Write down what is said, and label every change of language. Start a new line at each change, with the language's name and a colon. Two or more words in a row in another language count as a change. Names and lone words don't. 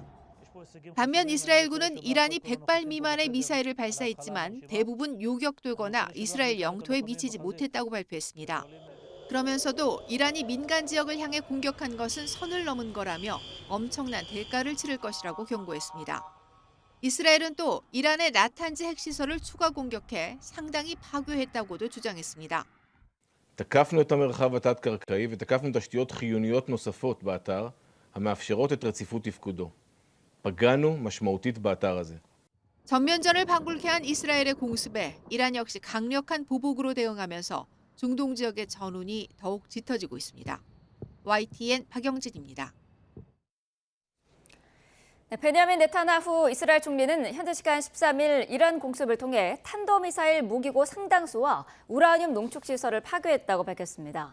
Korean: 반면 이스라엘군은 이란이 100발 미만의 미사일을 발사했지만 대부분 요격되거나 이스라엘 영토에 미치지 못했다고 발표했습니다. 그러면서도 이란이 민간 지역을 향해 공격한 것은 선을 넘은 거라며 엄청난 대가를 치를 것이라고 경고했습니다. 이스라엘은 또 이란의 나탄즈 핵시설을 추가 공격해 상당히 파괴했다고도 주장했습니다.
Hebrew: תקפנו את המרחב התת-קרקעי ותקפנו תשתיות חיוניות נוספות באתר המאפשרות את רציפות תפקודו. פגענו משמעותית באתר הזה.
Korean: 전면전을 방불케 한 이스라엘의 공습에 이란 역시 강력한 보복으로 대응하면서 중동 지역의 전운이 더욱 짙어지고 있습니다. YTN 박영진입니다. 베냐민 네타냐후 이스라엘 총리는 현지 시간 13일 이란 공습을 통해 탄도미사일 무기고 상당수와 우라늄 농축시설을 파괴했다고 밝혔습니다.